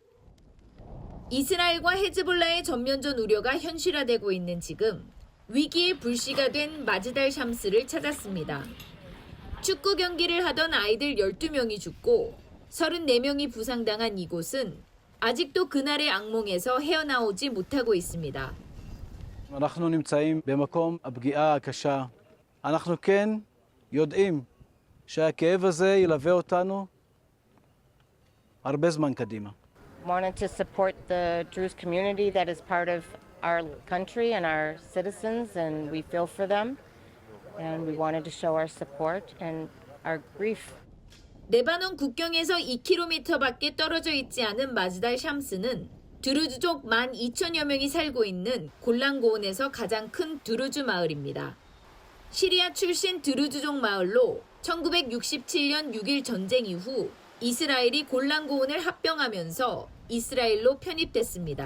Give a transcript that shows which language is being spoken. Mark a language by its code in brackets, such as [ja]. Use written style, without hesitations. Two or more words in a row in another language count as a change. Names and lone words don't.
[ko] 이스라엘과 헤즈볼라의 전면전 우려가 현실화되고 있는 지금 위기의 불씨가 된 마지달 샴스를 찾았습니다. 축구 경기를 하던 아이들 12명이 죽고 34명이 부상당한 이곳은 아직도 그날의 악몽에서 헤어나오지 못하고 있습니다. [he] אנחנו נמצאים במקום הפגיעה הקשה. אנחנו כן יודעים שהכאב הזה ילווה אותנו הרבה זמן קדימה. [en] Wanted to support the Druze community that is part of our country and our citizens, and we feel for them. And we wanted to show our support and our grief. [ko] 레바논 국경에서 2km밖에 떨어져 있지 않은 마지달 샴스는 드루즈족 12,000여 명이 살고 있는 골란고온에서 가장 큰 드루즈 마을입니다. 시리아 출신 드루즈족 마을로 1967년 6.1 전쟁 이후 이스라엘이 골란고온을 합병하면서 이스라엘로 편입됐습니다.